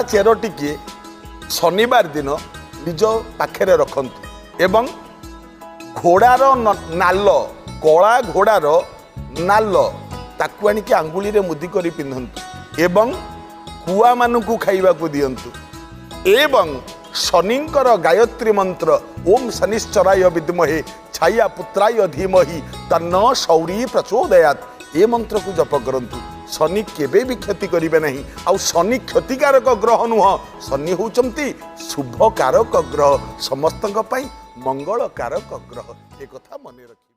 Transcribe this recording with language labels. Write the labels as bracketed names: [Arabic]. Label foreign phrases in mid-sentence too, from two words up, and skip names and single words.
[Odia] ଚେର ଟିକେ ଶନିବାର ଦିନ ନିଜ ପାଖରେ ରଖନ୍ତୁ ଏବଂ ଘୋଡ଼ାର ନାଲ, କଳା ଘୋଡ଼ାର ନାଲ ତାକୁ ଆଣିକି ଆଙ୍ଗୁଳି ରେ ମୁଦି କରି ପିନ୍ଧନ୍ତୁ ଏବଂ କୁଆ ମାନଙ୍କୁ ଖାଇବାକୁ ଦିଅନ୍ତୁ ଏବଂ ଶନିଙ୍କର ଗାୟତ୍ରୀ ମନ୍ତ୍ର [Sanskrit] ओम शनिश्चराय विद्महे छाया पुत्राय धीमहि तन्नो शौरी प्रचोदयात् [Odia] ଏ ମନ୍ତ୍ର କୁ ଜପ କରନ୍ତୁ। ଶନି କେବେ ବି କ୍ଷତି କରିବେ ନାହିଁ। ଆଉ ଶନି କ୍ଷତିକାରକ ଗ୍ରହ ନୁହଁ, ଶନି ହେଉଛନ୍ତି ଶୁଭକାରକ ଗ୍ରହ, ସମସ୍ତଙ୍କ ପାଇଁ ମଙ୍ଗଳକାରକ ଗ୍ରହ। ଏ କଥା ମନେ ରଖି।